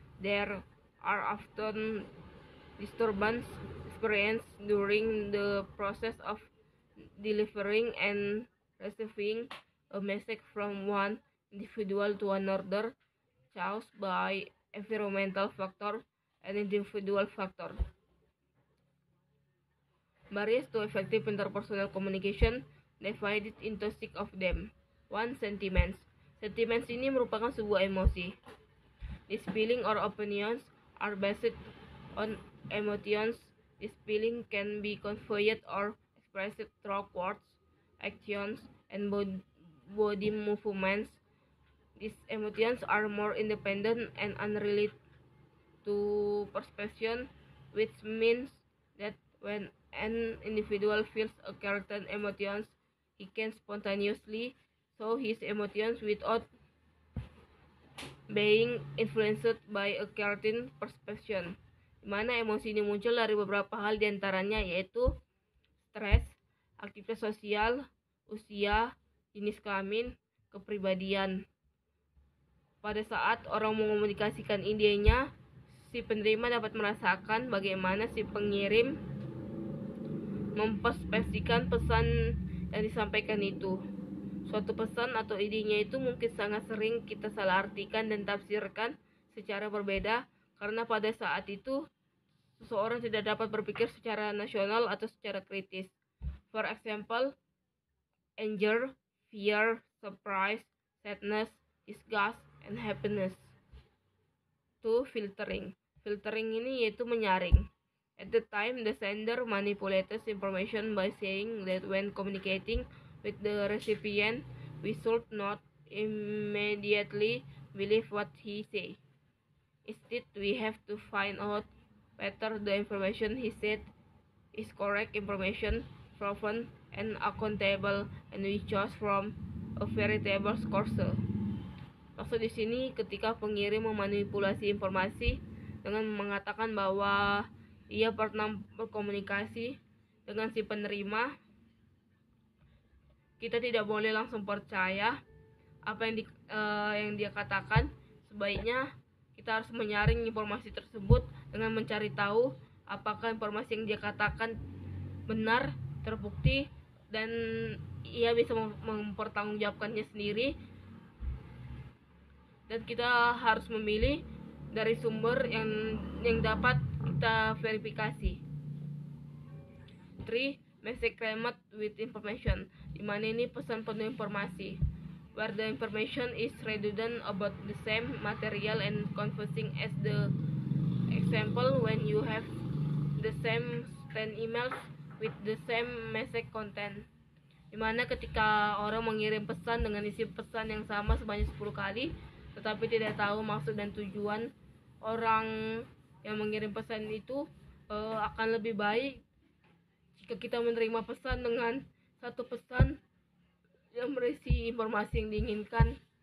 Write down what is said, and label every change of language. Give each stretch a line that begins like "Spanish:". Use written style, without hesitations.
English: There are often disturbance experienced during the process of delivering and receiving a message from one individual to another, caused by environmental factor and individual factor. Barriers to effective interpersonal communication divided into 6 of them. 1. Sentiments.
Indonesian: Sentiments ini merupakan sebuah emosi.
English: These feelings or opinions are based on emotions. This feeling can be conveyed or expressed through words, actions, and body movements. These emotions are more independent and unrelated to perception, which means that when an individual feels a certain emotions, he can spontaneously show his emotions without being influenced by a certain perception.
Indonesian: Di mana emosi ini muncul dari beberapa hal diantaranya yaitu stres, aktivitas sosial, usia, jenis kelamin, kepribadian. Pada saat orang mengomunikasikan idenya, si penerima dapat merasakan bagaimana si pengirim mempersepsikan pesan yang disampaikan itu. Suatu pesan atau idenya itu mungkin sangat sering kita salah artikan dan tafsirkan secara berbeda karena pada saat itu seseorang tidak dapat berpikir secara nasional atau secara kritis.
English: For example, anger, fear, surprise, sadness, disgust, and happiness. 2. Filtering.
Indonesian: Filtering ini yaitu menyaring.
English: At the time, the sender manipulates information by saying that when communicating with the recipient, we should not immediately believe what he says. Instead, we have to find out whether the information he said is correct information, proven and accountable, and we choose from a veritable source.
Indonesian: Maksud di sini ketika pengirim memanipulasi informasi dengan mengatakan bahwa ia pernah berkomunikasi dengan si penerima, kita tidak boleh langsung percaya apa yang dia katakan. Sebaiknya kita harus menyaring informasi tersebut dengan mencari tahu apakah informasi yang dia katakan benar, terbukti, dan ia bisa mempertanggungjawabkannya sendiri. Dan kita harus memilih dari sumber yang dapat kita verifikasi. 3.
English: Message crammed with information.
Indonesian: Di mana ini pesan penuh informasi.
English: Where the information is redundant about the same material and confusing as the example when you have the same 10 emails with the same message content.
Indonesian: Di mana ketika orang mengirim pesan dengan isi pesan yang sama sebanyak 10 kali, tetapi tidak tahu maksud dan tujuan orang yang mengirim pesan itu, akan lebih baik jika kita menerima pesan dengan satu pesan yang berisi informasi yang diinginkan.